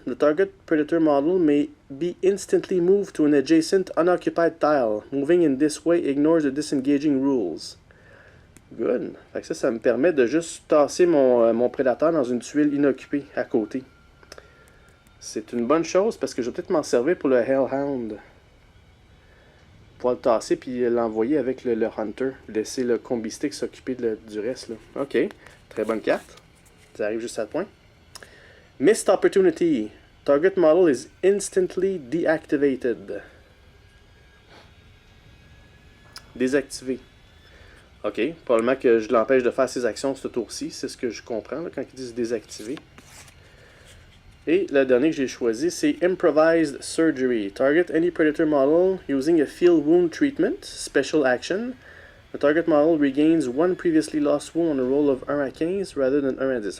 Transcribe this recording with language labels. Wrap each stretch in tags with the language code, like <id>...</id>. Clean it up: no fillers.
<en>The target predator model may be instantly moved to an adjacent unoccupied tile. Moving in this way ignores the disengaging rules. Good.</en> <fr>Fait que ça me permet de juste tasser mon prédateur dans une tuile inoccupée à côté. C'est une bonne chose parce que je vais peut-être m'en servir pour le Hellhound. Pouvoir le tasser puis l'envoyer avec le Hunter. Laisser le Combi Stick s'occuper du reste. Là. OK. Très bonne carte. Ça arrive juste à ce point.</fr> <en>Missed Opportunity. Target model is instantly deactivated.</en> <fr>Désactivé. OK. Probablement que je l'empêche de faire ses actions ce tour-ci. C'est ce que je comprends là, quand ils disent désactiver. Et le dernier que j'ai choisi, c'est Improvised Surgery.</fr> <en>Target any predator model using a field wound treatment. Special action. The target model regains 1 previously lost wound on a roll of 1 à 15 rather than 1 à 10.</en>